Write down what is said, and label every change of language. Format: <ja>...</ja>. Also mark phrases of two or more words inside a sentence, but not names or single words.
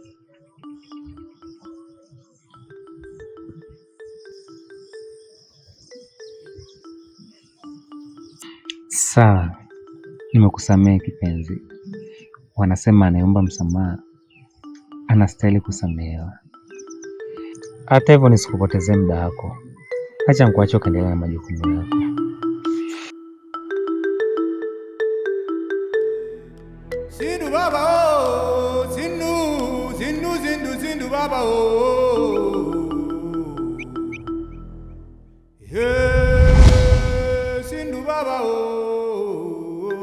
<sw>Sawa, nimekusamehe kipenzi. Wanasema anayeomba msamaha anastahili kusamehewa. Hata hivyo nisikupotezee muda wako. Acha nikuache ukaendelea na majukumu yako. Sindu baba oh, Sindu, Sindu, Sindu, Sindu baba oh. Sindu baba oh.</sw>